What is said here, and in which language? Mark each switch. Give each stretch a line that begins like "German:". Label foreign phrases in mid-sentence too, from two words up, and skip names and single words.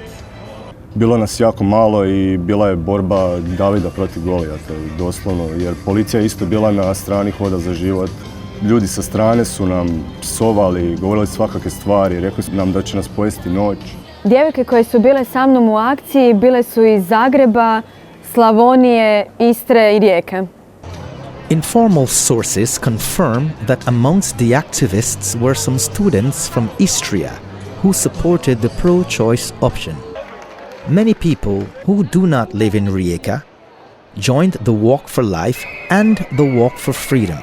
Croatian: Bilo nas jako malo i bila je borba Davida protiv Golijata, doslovno, jer policija je isto bila na strani Hoda za život. Ljudi sa strane su nam psovali, govorili svakakve stvari, rekli su nam da će nas pojesti noć. Djevojke koje su bile sa mnom u akciji bile su iz Zagreba, Slavonije, Istre i Rijeke.
English: Informal sources confirm that amongst the activists were some students from Istria who supported the pro-choice option. Many people who do not live in Rijeka joined the Walk for Life and the Walk for Freedom.